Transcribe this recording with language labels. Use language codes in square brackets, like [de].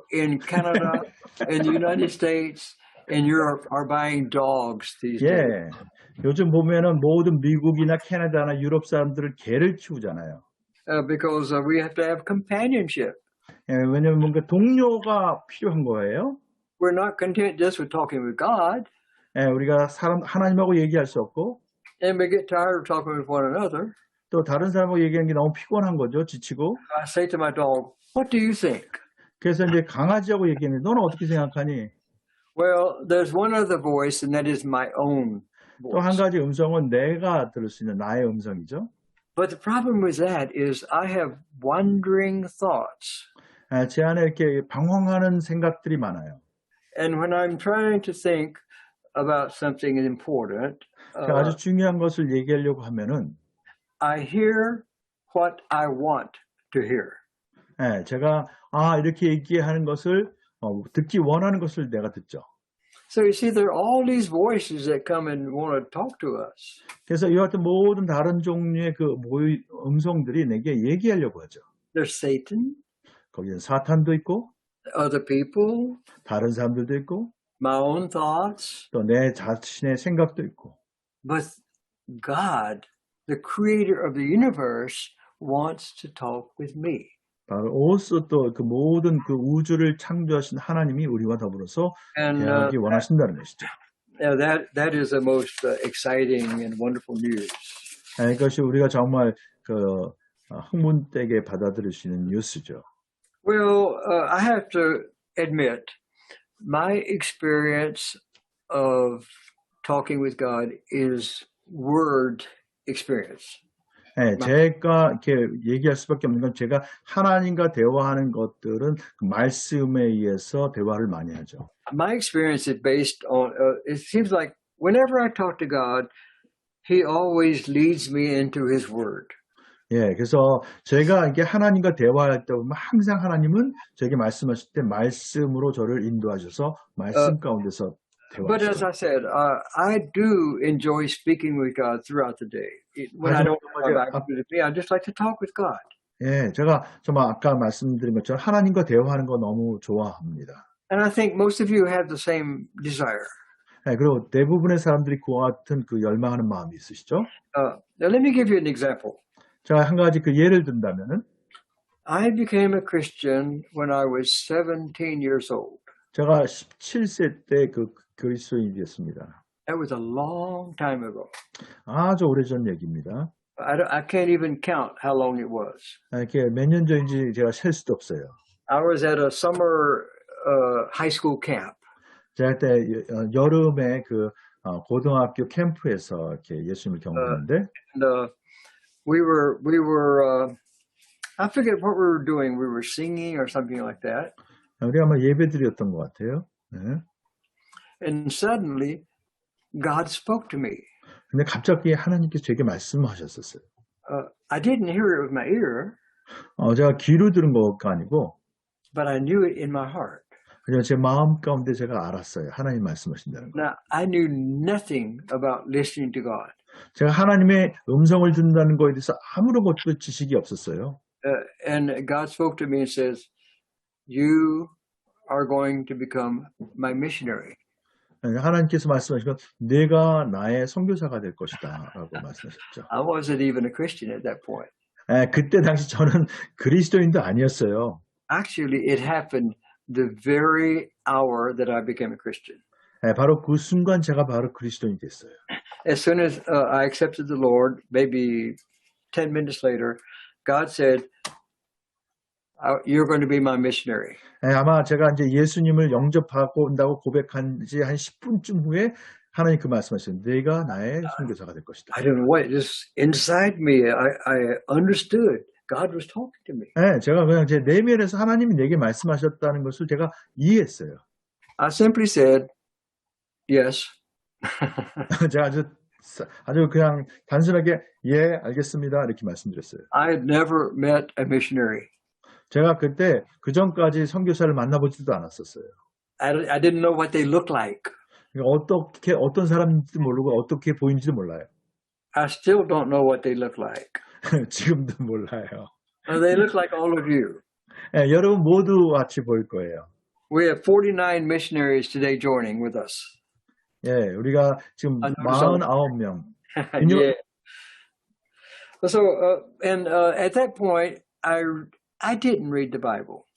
[en] in Canada, in the United States, in Europe are buying dogs these days. [ko] 요즘 보면은 모든 미국이나 캐나다나 유럽 사람들은 개를 키우잖아요. [en] Because we have to have companionship. [ko] 왜냐면 뭔가 동료가 필요한 거예요. [en] We're not content just with talking with God. [ko] 우리가 하나님하고 얘기할 수 없고. [en] And we get tired of talking with one another. [ko] 또 다른 사람하고 얘기하는 게 너무 피곤한 거죠, 지치고. [en] I say to my dog, what do you think? [ko] 그래서 이제 강아지하고 얘기하는데 너는 어떻게 생각하니? [en] Well, there's one other voice, and that is my own voice. [ko] 또 한 가지 음성은 내가 들을 수 있는 나의 음성이죠. [en] But the problem with that is I have wandering thoughts. [ko] 제 안에 이렇게 방황하는 생각들이 많아요. [en] And when I'm trying to think about something important, [ko] 아주 중요한 것을 얘기하려고 하면은 [en] I hear what I want to hear. [ko] 제가 이렇게 얘기하는 것을 듣기 원하는 것을 내가 듣죠. [en] So you see, there are all these voices that come and want to talk to us. [ko] 그래서 이와 같은 모든 다른 종류의 그 음성들이 내게 얘기하려고 하죠. [en] There's Satan, [ko] 거기는 사탄도 있고 [en] other people, [ko] 다른 사람들도 있고 [en] my own thoughts, [ko] 또 내 자신의 생각도 있고 [en] but God, the creator of the universe, wants to talk with me. [ko] 바로 오스 또 그 모든 그 우주를 창조하신 하나님이 우리와 더불어서 [en] And [ko] 대하기 원하신다는 것이죠. [en] that is the most exciting and wonderful news. [ko] 이것이 우리가 정말 그 흥분되게 받아들일 수 있는 뉴스죠. [en] Well, I have to admit, my experience of talking with God is word experience. [ko] 네, 제가 이렇게 얘기할 수밖에 없는 건 제가 하나님과 대화하는 것들은 그 말씀에 의해서 대화를 많이 하죠. [en] My experience is based on, it seems like whenever I talk to God, He always leads me into His Word. [ko] 예, 그래서 제가 이게 하나님과 대화할 때 보면 항상 하나님은 저에게 말씀하실 때 말씀으로 저를 인도하셔서 말씀 가운데서 [en] But as I said, I do enjoy speaking with God throughout the day. When I don't have activity with me, I just like to talk with God. [ko] 예, 제가 정말 아까 말씀드린 것처럼 하나님과 대화하는 거 너무 좋아합니다. [en] And I think most of you have the same desire. [ko] 예, 그리고 대부분의 사람들이 그와 같은 그 열망하는 마음이 있으시죠? [en] Now let me give you an example. [ko] 제가 한 가지 그 예를 든다면은 [en] I became a Christian when I was 17 years old. [ko] 제가 17세 때 그 그리스도인이 됐습니다. [en] That was a long time ago. [ko] 아주 오래전 얘기입니다. [en] I can't even count how long it was. [ko] 이렇게 몇 년 전인지 제가 셀 수도 없어요. [en] I was at a summer high school camp. [ko] 제가 그때 여름에 그 고등학교 캠프에서 이렇게 예수님을 경험했는데, [en] And we were I forget what we were doing. We were singing or something like that. [ko] 우리 아마 예배드렸던 것 같아요. 네. [en] And suddenly, God spoke to me. [ko] 근데 갑자기 하나님께서 제게 말씀하셨었어요. [en] I didn't hear it with my ear, [ko] 제가 귀로 들은 거가 아니고, [en] but I knew it in my heart. [ko] 그냥 제 마음 가운데 제가 알았어요. 하나님 말씀하신다는 거. [en] Now, I knew nothing about listening to God. [ko] 제가 하나님의 음성을 듣는다는 거에 대해서 아무런 것도 지식이 없었어요. [en] And God spoke to me and says, "You are going to become my missionary." [ko] 하나님께서 말씀하신 건 내가 나의 선교사가 될 것이다 라고 말씀하셨죠. [en] I wasn't even a Christian at that point. [ko] 그때 당시 저는 그리스도인도 아니었어요. [en] Actually, it happened the very hour that I became a Christian. [ko] 바로 그 순간 제가 바로 그리스도인이 됐어요. [en] As soon as I accepted the Lord, maybe 10 minutes later, God said, "You're going to be my missionary." [ko] 아마 제가 이제 예수님을 영접하고 온다고 고백한 지 한 10분쯤 후에 하나님 그 말씀하셨어요. 내가 나의 선교사가 될 것이다. [en] I don't know what, just inside me, I understood God was talking to me. [ko] 제가 그냥 제 내면에서 하나님이 내게 말씀하셨다는 것을 제가 이해했어요. [en] I simply said, "Yes." [ko] 제가 아주 그냥 단순하게 예, 알겠습니다 이렇게 말씀드렸어요. [en] I had never met a missionary. [ko] 제가 그때 그 전까지 선교사를 만나보지도 않았었어요. [en] I didn't know what they looked like. [ko] 어떻게 어떤 사람인지도 모르고 어떻게 보이는지도 몰라요. [en] I still don't know what they look like. [ko] 지금도 몰라요. [en] They look like all of you. [ko] 여러분 모두 같이 보일 거예요. [en] We have 49 missionaries today joining with us. [ko] 우리가 지금 49명. [en] Yeah. So, and at that point, I didn't read the Bible.